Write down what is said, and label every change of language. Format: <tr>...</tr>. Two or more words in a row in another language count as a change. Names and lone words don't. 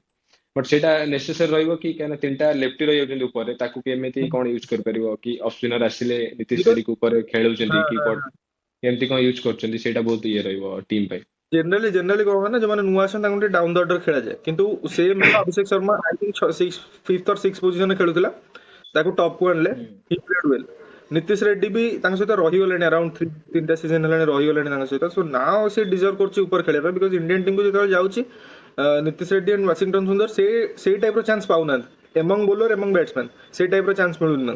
<or>ବଟ୍ ସେଇଟା ନେସେସରି ରହିବ କି, କାରଣ ତିନିଟା ଲେଫ୍ଟି ରହିଯାଉଛନ୍ତି ଉପରେ, ତାକୁ କେମିତି କଣ ୟୁଜ କରିପାରିବ କି ଅସ୍ପିନର ଆସିଲେ ନୀତିଶ ରେଡ୍ଡିକୁ ଉପରେ ଖେଳୁଛନ୍ତି କି କେମିତି କଣ ୟୁଜ କରୁଛନ୍ତି, ସେଇଟା ବହୁତ ଇଏ ରହିବ ଟିମ୍ ପାଇଁ। ଜେନେରାଲି କଣ ହୁଏ ନା, ଯୋଉମାନେ ନୂଆ ଆସନ୍ତି ତାଙ୍କୁ ଟିକେ</or> <en>down the order</en> <or>ଖେଳାଯାଏ, କିନ୍ତୁ ସେମ୍ ହେଲା ଅଭିଷେକ ଶର୍ମା</or> <en>I think 5th or 6th</en> <or>ପୋଜିସନରେ ଖେଳୁଥିଲା, ତାକୁ ଟପ୍ କୁ ଆଣିଲେ,</or> <en>he played well.</en> <or>ନୀତିଶ ରେଡ୍ଡି ବି ତାଙ୍କ ସହିତ ରହିଗଲେଣି, ଆରାଉଣ୍ଡ 3ଟା ସିଜନ ହେଲାଣି ରହିଗଲେଣି ତାଙ୍କ ସହିତ।</or> <en>so now</en> <or>ସେ ଡିଜର୍ଭ କରୁଛି ଉପରେ ଖେଳିବା ପାଇଁ,</or> <en>because Indian</en> <or>ଟିମକୁ ଯେତେବେଳେ ଯାଉଛି ନୀତିଶ ରେଡ୍ଡି ଆଣ୍ଡ ୱାଶିଂଟନ ସୁନ୍ଦର ସେଇ ଟାଇପ୍ର ଚାନ୍ସ ପାଉନାହାନ୍ତି,</or> <en>among bowler among batsman</en> <or>ସେଇ ଟାଇପ୍ର ଚାନ୍ସ ମିଳୁନି ତାଙ୍କୁ।</or>